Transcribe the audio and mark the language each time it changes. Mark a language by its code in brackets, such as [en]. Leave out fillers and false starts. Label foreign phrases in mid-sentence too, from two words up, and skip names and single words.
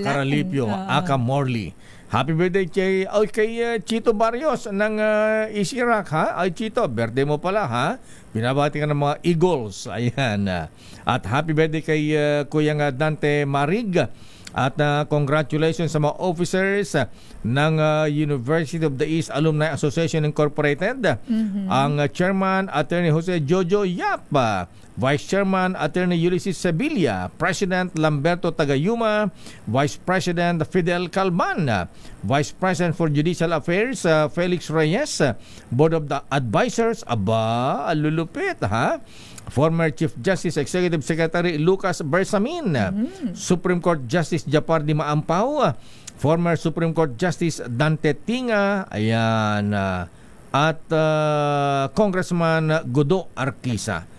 [tl] Romulo Caralipio, aka Morley. [en] Happy birthday [tl] kay Chito Barrios ng East Iraq, ha? Ay, Chito, birthday mo pala, ha? Binabati ka ng mga Eagles. Ayan. At [en] happy birthday [tl] kay Kuyang Dante Marig. At congratulations sa mga officers ng University of the East Alumni Association Incorporated. Ang Chairman, Attorney Jose Jojo Yap, Vice Chairman, Attorney Ulysses Sevilla, President Lamberto Tagayuma, Vice President Fidel Calman, Vice President for Judicial Affairs, Felix Reyes, [en] Board of the Advisors, [tl] lulupit, ha? Former Chief Justice Executive Secretary Lucas Bersamin, Supreme Court Justice Japardi Maampaw, former Supreme Court Justice Dante Tinga, ayan, at Congressman Godo Arquisa.